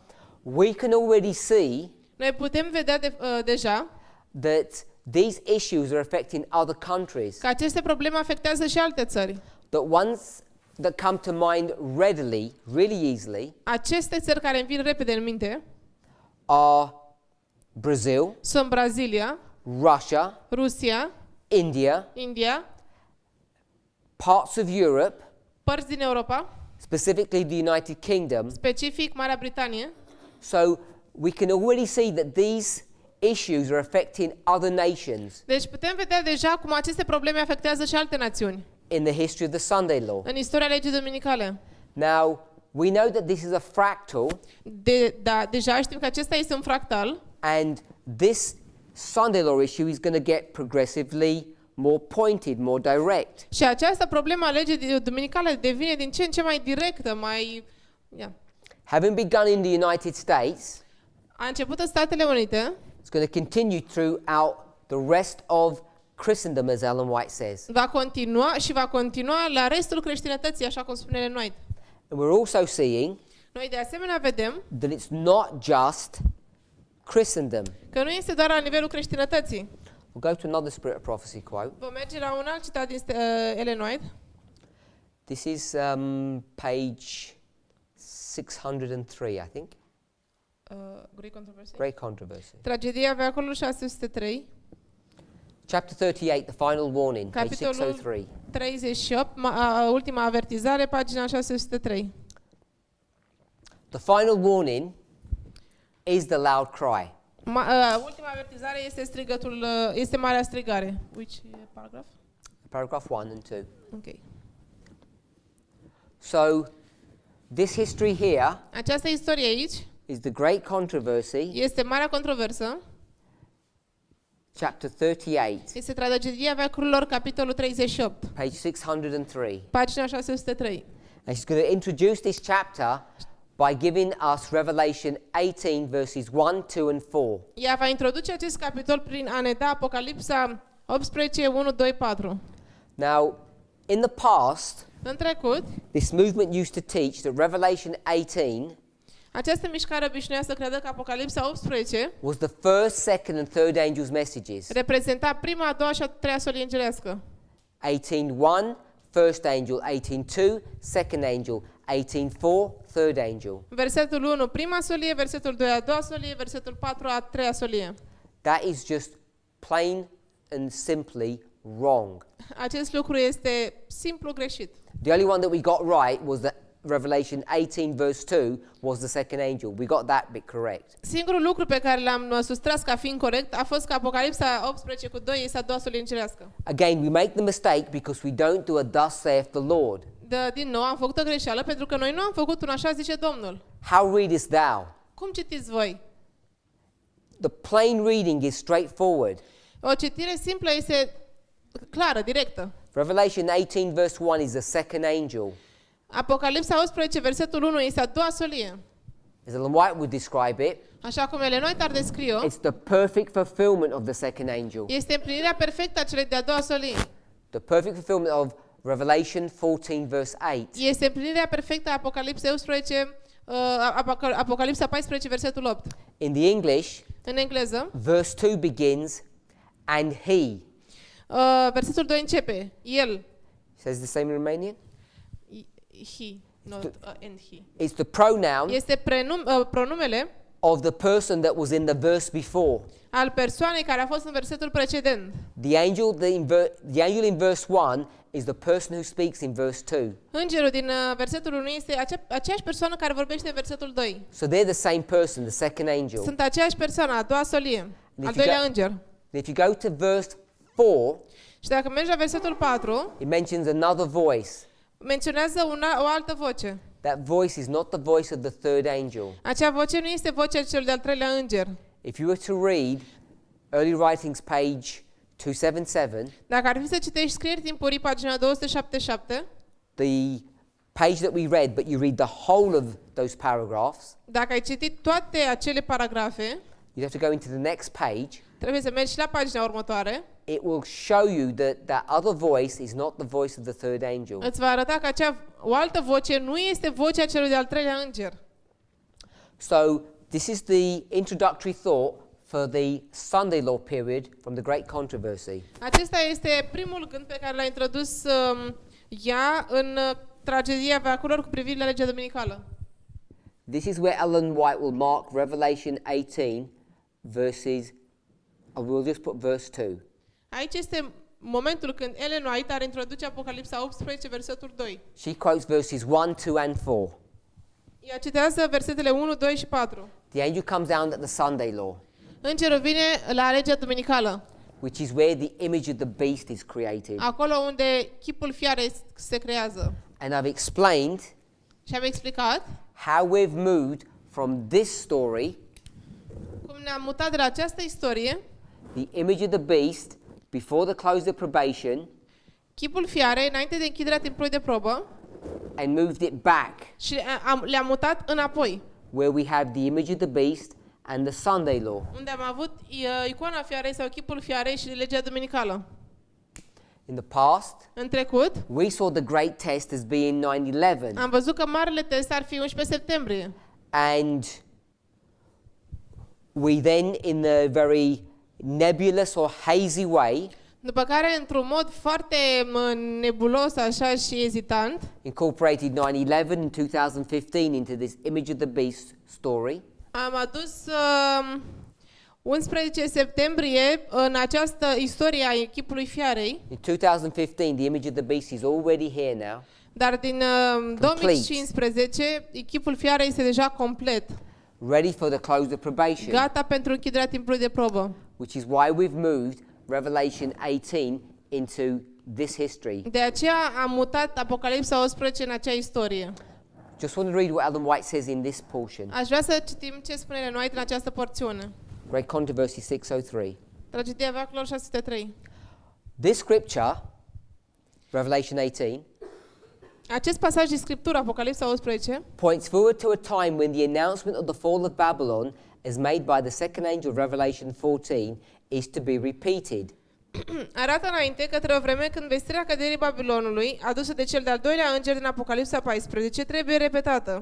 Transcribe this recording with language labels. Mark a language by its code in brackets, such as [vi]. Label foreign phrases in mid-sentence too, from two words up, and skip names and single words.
[en] We can already see [ro] Noi putem vedea deja [en] that these issues are affecting other countries. [ro] că aceste probleme afectează și alte țări. [en] That ones that come to mind readily, really easily, [ro] Aceste țări care îmi vin repede în minte [en] are Brazil, [ro] sunt Brazilia, [en] Russia, [ro] Rusia, [en] India, [ro] India, [en] parts of Europe, [ro] părți din Europa, [en] specifically the United Kingdom. [ro] specific Marea Britanie. [en] So we can already see that these issues are affecting other nations [ro] Deci putem vedea deja cum aceste probleme afectează și alte națiuni [en] in the history of the Sunday law. [ro] în istoria legii duminicale. [en] Now, we know that this is a fractal, [ro] Deja știm că acesta este un fractal [en] and this Sunday law issue is going to get progressively more pointed, more direct. [ro] și această problemă a legii duminicale devine din ce în ce mai directă, mai... [en] Having begun in the United States, [ro] A început în Statele Unite, [en] it's going to continue throughout the rest of Christendom, as Ellen White says. [ro] va continua la restul creștinătății, așa cum spune Ellen White. [en] And we're also seeing [ro] Noi de asemenea vedem [en] that it's not just Christendom. [ro] că nu este doar la nivelul creștinătății. [en] We'll go to another Spirit of Prophecy quote. [ro] Vom merge la un alt citat din Ellen White. [en] This is page 603, I think. Great Controversy. Great Controversy. [ro] Tragedia veacolului 603, [en] Chapter 38, the final warning, page [ro] capitolul [en] 603. [ro] 38, ultima avertizare, pagina 603. [en] The final warning is the loud cry. [ro] Ultima avertizare este strigatul, este marea strigare. [en] Which paragraph? Paragraph 1 and 2. Okay. So, this history here [ro] Această istorie aici [en] is the Great Controversy, [ro] este marea controversă. [en] chapter 38, [ro] Este tragedia veacurilor, capitolul 38, [en] page 603. [ro] pagina 603. [en] And she's going to introduce this chapter by giving us Revelation 18 verses 1, 2 and 4. [ro] Ea va introduce acest capitol prin a ne da Apocalipsa 18, 1, 2, 4. [en] Now, in the past, [ro] În trecut, [en] this movement used to teach that Revelation 18 [ro] această mișcare obișnuia să creadă că Apocalipsa 18 [en] was the first, second and third angel's messages. [ro] reprezenta prima, a doua și a treia solie îngerească. [en] 18:1, first angel, 18:2, second angel, 18:4, third angel. [ro] Versetul 1, prima solie, versetul 2, a doua solie, versetul 4, a treia solie. [en] That is just plain and simply wrong. [ro] Acest lucru este simplu greșit. [en] The only one that we got right was that Revelation 18 verse 2 was the second angel. We got that bit correct. [ro] Singurul lucru pe care l-am sustras ca fiind corect a fost că Apocalipsa 18 cu 2 este a doua solie îngerească. [en] Again, we make the mistake because we don't do a thus saith the Lord. [ro] Din nou am făcut o greșeală pentru că noi nu am făcut un așa zice Domnul. [en] How readest thou? [ro] Cum citiți voi? [en] The plain reading is straightforward. [ro] O citire simplă este clară, directă. [en] Revelation 18 verse 1 is the second angel. [ro] Apocalipsa 18, versetul 1 este a doua solie. [en] As Ellen White would describe it, [ro] Așa cum Ellen White ar descrie-o, [en] it's the perfect fulfillment of the second angel. [ro] este împlinirea perfectă a celei de-a doua solie. [en] The perfect fulfillment of Revelation 14 verse 8. [ro] Este împlinirea perfectă a Apocalipsa 11, Apocalipsa 14, versetul 8. [en] In the English, [ro] În engleză, [en] verse 2 begins, and he. [ro] versetul 2 începe, el, [en] Says the same in Romanian? he, not and he. It's the pronoun [ro] Este pronumele [en] of the person that was in the verse before. [ro] al persoanei care a fost în versetul precedent. [en] The angel in verse 1 is the person who speaks in verse 2. [ro] Îngerul din versetul 1 este aceeași persoană care vorbește în versetul 2. [en] So they're the same person, the second angel. [ro] Sunt aceeași persoană, a doua solie, Deci al doilea înger. [en] If you go to verse 4, [ro] Și dacă mergi la versetul 4, [en] it mentions another voice. [ro] menționează o altă voce. [en] That voice is not the voice of the third angel. [ro] Acea voce nu este vocea celui de-al treilea înger. [en] If you were to read Early Writings page 277, [ro] Dacă ar fi să citești scrieri timpurii, pagina 277, [en] the page that we read, but you read the whole of those paragraphs, [ro] dacă ai citit toate acele paragrafe, [en] you have to go into the next page. [ro] trebuie să mergi și la pagina următoare. [en] It will show you that other voice is not the voice of the third angel. [ro] Îți va arăta că o altă voce nu este vocea celui de-al treilea înger. [en] So this is the introductory thought for the Sunday law period from the Great Controversy. [ro] Acesta este primul gând pe care l-a introdus ea în tragedia veacurilor cu privire la legea dominicală. [en] This is where Ellen White will mark Revelation 18 verses, we'll just put verse 2. [ro] Aici este momentul când Ellen White ar introduce Apocalipsa 18, versetul 2. [en] She quotes verses 1, 2 and 4. [ro] Ea citează versetele 1, 2 și 4. [en] The angel comes down at the Sunday law, [ro] Îngerul vine la legea dominicală, [en] which is where the image of the beast is created. [ro] acolo unde chipul fiarei se creează. [en] And I've explained [ro] Și am explicat [en] how we've moved from this story, [ro] cum ne-am mutat de la această istorie, [en] the image of the beast, before the close of probation, [ro] chipul fiarei, înainte de închiderea timpului de probă, [en] and moved it back, [ro] și le-am mutat înapoi, [en] where we have the image of the beast and the Sunday law. [ro] unde am avut icoana fiarei sau chipul fiarei și legea dominicală. [en] In the past, [ro] În trecut, [en] we saw the great test as being 9/11, [ro] am văzut că marele test ar fi 11 septembrie. [en] and we then, in the very nebulous or hazy way, [ro] După care, într-un mod foarte nebulos așa și ezitant, [en] incorporated 9/11 in 2015 into this image of the beast story. [ro] am adus 11 septembrie în această istorie a chipului fiarei, [en] In 2015, the image of the beast is already here now, [ro] dar din 2015 chipul fiarei este deja complet, [en] ready for the close of probation, [ro] gata pentru închiderea timpului de probă. [en] which is why we've moved Revelation 18 into this history. [ro] De aceea am mutat Apocalipsa 18 în acea istorie. [en] Just want to read what Ellen White says in this portion. [ro] Aș vrea să citim ce spune Ellen White în această porțiune. [en] Great Controversy 603. [ro] Tragedia veacurilor 603. [en] This scripture, Revelation 18, [ro] Acest pasaj din Scriptură, Apocalipsa 11, [en] points forward to a time when the announcement of the fall of Babylon, as made by the second angel of Revelation 14, is to be repeated. [ro] arată înainte către o vreme când vestirea căderii Babilonului, adusă de cel de-al doilea înger din Apocalipsa 14, trebuie repetată.